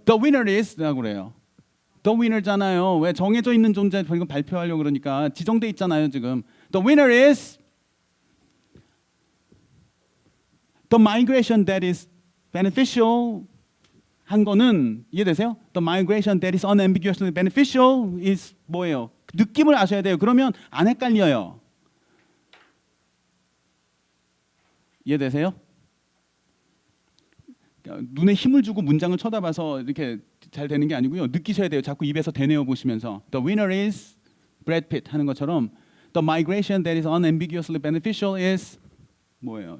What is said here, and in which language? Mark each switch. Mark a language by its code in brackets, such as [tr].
[en] The winner is라고 [ko] 그래요. [en] The winner잖아요. [ko] 왜 정해져 있는 존재 이거 발표하려고 그러니까 지정돼 있잖아요 지금. [en] The winner is the migration that is beneficial [ko] 한 거는 이해되세요? [en] The migration that is unambiguously beneficial is [ko] 뭐예요? 느낌을 아셔야 돼요. 그러면 안 헷갈려요. 이해되세요? 눈에 힘을 주고 문장을 쳐다봐서 이렇게 잘 되는 게 아니고요. 느끼셔야 돼요. 자꾸 입에서 되뇌어 보시면서 The winner is Brad Pitt 하는 것처럼 [en] The migration that is unambiguously beneficial is [ko] 뭐예요?